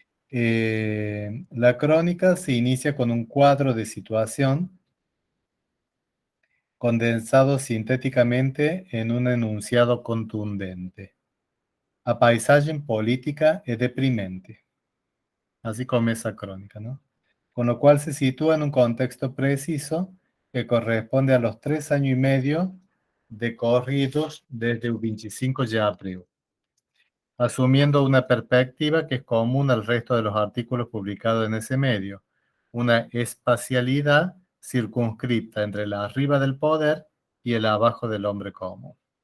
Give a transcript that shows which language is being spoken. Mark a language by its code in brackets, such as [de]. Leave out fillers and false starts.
[es] La crónica se inicia con un cuadro de situación condensado sintéticamente en un enunciado contundente. [pt] A paisagem política es deprimente. [es] Así comienza la crónica, ¿no? Con lo cual se sitúa en un contexto preciso que corresponde a los 3 años y medio decorridos desde el 25 de abril, asumiendo una perspectiva que es común al resto de los artículos publicados en ese medio, una espacialidad circunscripta entre el arriba del poder y el abajo del hombre común.